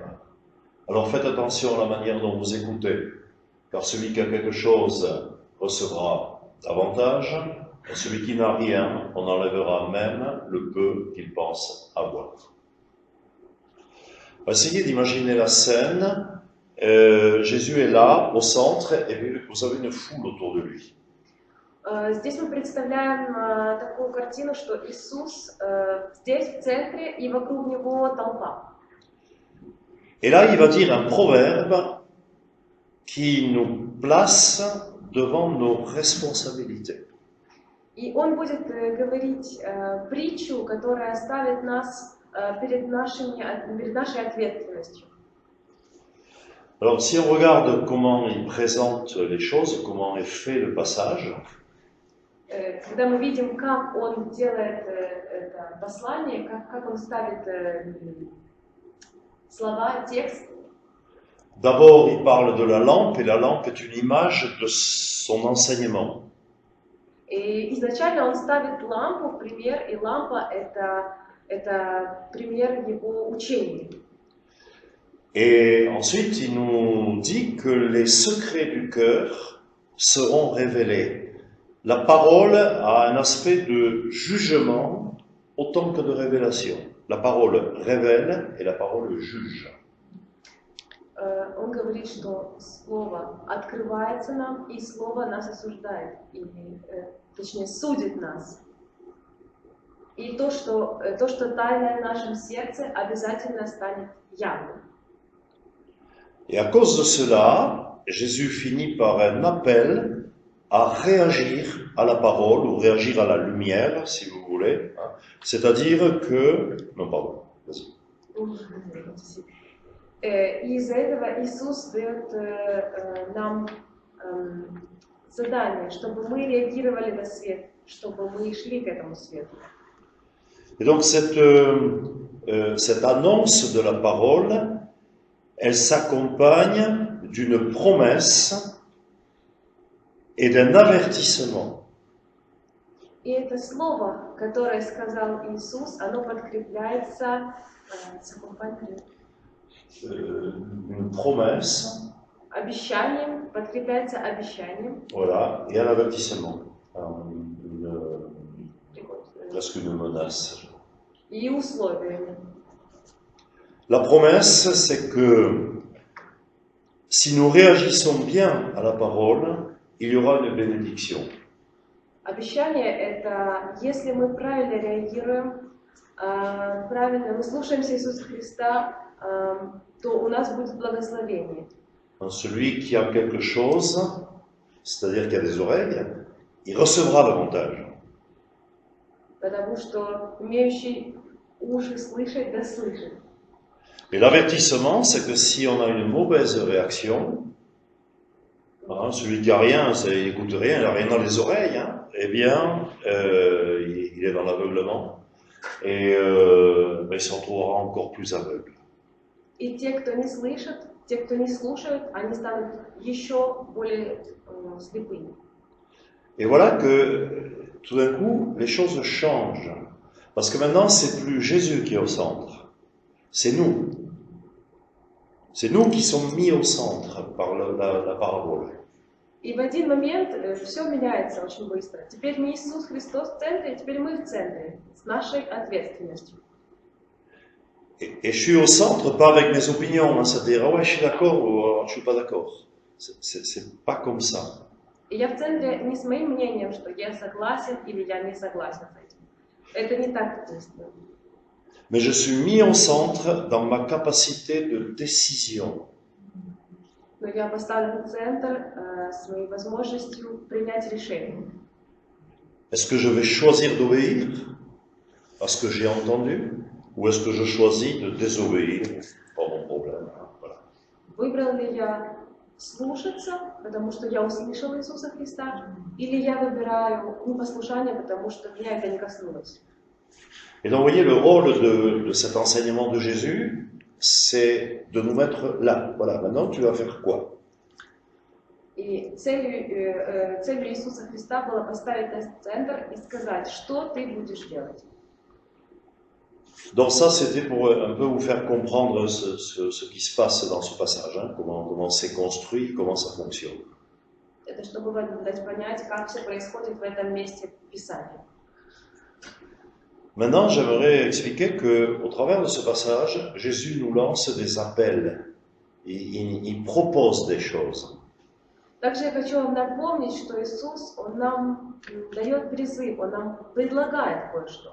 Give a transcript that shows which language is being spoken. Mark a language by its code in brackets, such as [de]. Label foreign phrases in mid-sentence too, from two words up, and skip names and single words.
[fr] Alors faites attention à la manière dont vous écoutez, car celui qui a quelque chose recevra davantage, et celui qui n'a rien, on enlèvera même le peu qu'il pense avoir. Essayez d'imaginer la scène. Jésus est là, au centre, et vous avez une foule autour de lui. [ru] Здесь мы представляем такую картину, что Иисус здесь в центре и вокруг него толпа. [fr] Et là, il va dire un proverbe qui nous place devant nos responsabilités. [ru] И он будет говорить притчу, которая ставит нас перед нашей ответственностью. [fr] Alors, si on regarde comment il présente les choses, comment est fait le passage, [ru] Когда мы видим, как он делает это послание, как он ставит слова, текст. [fr] D'abord, il parle de la lampe, et la lampe est une image de son enseignement. [ru] И изначально он ставит лампу в пример, и лампа это пример его учения. [fr] Et ensuite, il nous dit que les secrets du cœur seront révélés. La parole a un aspect de jugement autant que de révélation. La parole révèle et la parole juge. [ru] Он говорит, что Слово открывается нам, и Слово нас осуждает, или, точнее, судит нас. И то, что тайное в нашем сердце, обязательно станет явным. [fr] Et à cause de cela, Jésus finit par un appel à réagir à la parole, ou réagir à la lumière, si vous voulez. C'est-à-dire que... Non, pardon, vas-y. [ru] И из-за этого Иисус дает нам задание, чтобы мы реагировали на свет, чтобы мы шли к этому свету. [fr] Et donc cette annonce de la parole, elle s'accompagne d'une promesse et d'un avertissement. [ru] И это слово, которое сказал Иисус, оно подкрепляется [fr] Une promesse, [ru] обещанием, подкрепляется обещанием. [fr] Voilà, et un avertissement, presque une menace. [ru] И условиями. [fr] La promesse, c'est que si nous réagissons bien à la parole, il y aura une bénédiction. [ru] Обещание это, если мы правильно реагируем, правильно мы слушаемся Иисуса Христа, то у нас будет благословение. [fr] Celui qui a quelque chose, c'est-à-dire qui a des oreilles, il recevra davantage. [ru] Потому что имеющий уши слышать, да слышит. [fr] Et l'avertissement, c'est que si on a une mauvaise réaction, celui qui a rien, il n'écoute rien, il n'a rien dans les oreilles, eh bien, il est dans l'aveuglement et il se retrouvera encore plus aveugle. [ru] И те, кто не слышит, те, кто не слушают, они станут еще более слепыми. [fr] Et voilà que tout d'un coup, les choses changent. Parce que maintenant, c'est plus Jésus qui est au centre. C'est nous. C'est nous qui sommes mis au centre par la parabole. [ru] И в один момент все меняется очень быстро. Теперь не Иисус Христос в центре, теперь мы в центре, с нашей ответственностью. [fr] Et je suis au centre, pas avec mes opinions, c'est-à-dire, ah ouais, je suis d'accord ou je suis pas d'accord. C'est pas comme ça. [ru] И я в центре не с моим мнением, что я согласен или я не согласен с этим. Это не так просто. [fr] mais je suis mis au centre dans ma capacité de décision. [ru] Но я поставлен в центр своей возможностью принять решение. [fr] Est-ce que je vais choisir d'obéir à ce que j'ai entendu, ou est-ce que je choisis de désobéir? Pas mon problème. Voilà. [ru] Выбрал ли я слушаться, потому что я услышал Иисуса Христа, или я выбираю непослушание, потому что меня это не коснулось? [fr] Et donc, vous voyez, le rôle de cet enseignement de Jésus, c'est de nous mettre là. Voilà, maintenant, tu vas faire quoi? [ru] И целью Иисуса Христа было поставить нас в центр и сказать, что ты будешь делать. [fr] Donc ça, c'était pour un peu vous faire comprendre ce qui se passe dans ce passage, hein, comment c'est construit, comment ça fonctionne. [ru] Это чтобы вам дать понять, как все происходит в этом месте Писания. [fr] Maintenant, j'aimerais expliquer qu'au travers de ce passage, Jésus nous lance des appels. Il propose des choses. [ru] Также я хочу вам напомнить, что Иисус, Он нам дает призыв, Он нам предлагает кое-что.